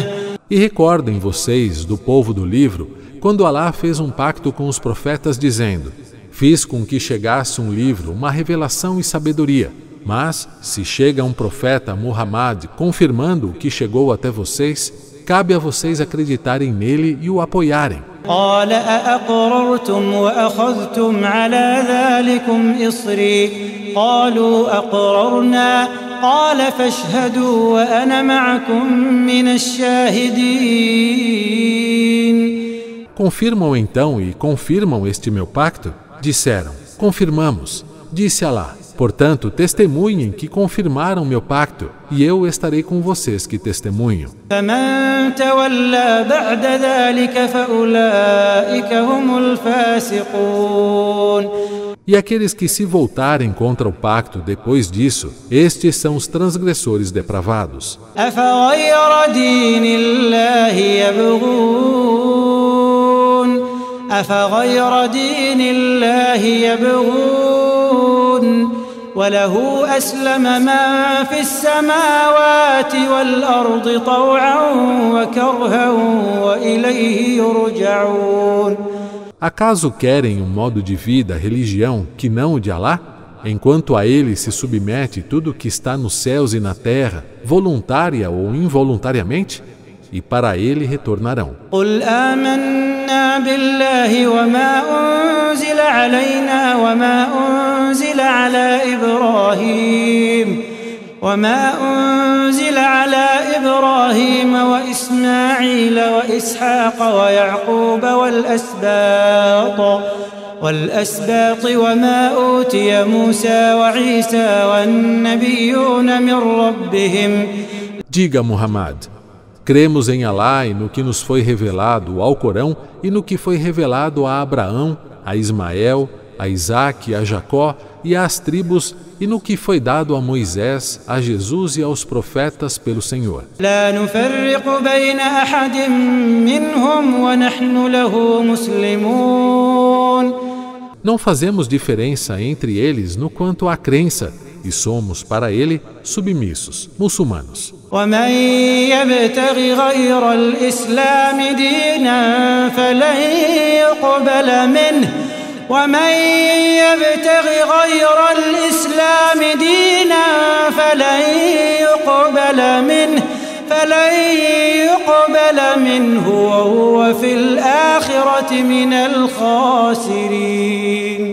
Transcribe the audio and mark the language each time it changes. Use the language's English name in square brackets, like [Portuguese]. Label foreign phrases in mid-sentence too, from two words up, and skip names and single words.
[Portuguese] E recordem vocês do povo do livro, quando Alá fez um pacto com os profetas dizendo: fiz com que chegasse um livro, uma revelação e sabedoria. Mas, se chega um profeta, Muhammad, confirmando o que chegou até vocês, cabe a vocês acreditarem nele e o apoiarem. [Arabic] قال أأقررتم وأخذتم على ذلكم إصري قالوا أقررنا قال فاشهدوا وأنا معكم من الشاهدين. [Portuguese] Confirmam então e confirmam este meu pacto? Disseram: confirmamos. Disse Alá: Portanto, testemunhem que confirmaram meu pacto, e eu estarei com vocês que testemunham. [Arabic] فمن تولى بعد ذلك فأولئك هم الفاسقون. [Portuguese] E aqueles que se voltarem contra o pacto depois disso, estes são os transgressores depravados. [Arabic] أفغير دين الله يبغون أفغير دين الله يبغون وله أسلم من في السماوات والأرض طوعا وكرها وإليه يرجعون. [Portuguese] Acaso querem um modo de vida, religião, que não o de Alá? Enquanto a ele se submete tudo que está nos céus e na terra, voluntária ou involuntariamente? E para ele retornarão. [Arabic] قل آمنا بالله وما أنزل علينا وما أنزل على إبراهيم وإسماعيل وإسحاق ويعقوب والأسباط وما أوتي موسى وعيسى والنبيون من ربهم. [Portuguese] Diga, Muhammad, cremos em Alá e no que nos foi revelado ao Corão e no que foi revelado a Abraão, a Ismael, a Isaque, a Jacó e às tribos, e no que foi dado a Moisés, a Jesus e aos profetas pelo Senhor. [Arabic] لا نفرق بين أحد منهم ونحن له مسلمون. [Portuguese] Não fazemos diferença entre eles no quanto à crença, e somos para ele submissos, muçulmanos. [Arabic] ومن يبتغ غير الإسلام دينا فلن يقبل منه ومن يبتغ غير الإسلام دينا فلن يقبل منه وهو في الآخرة من الخاسرين.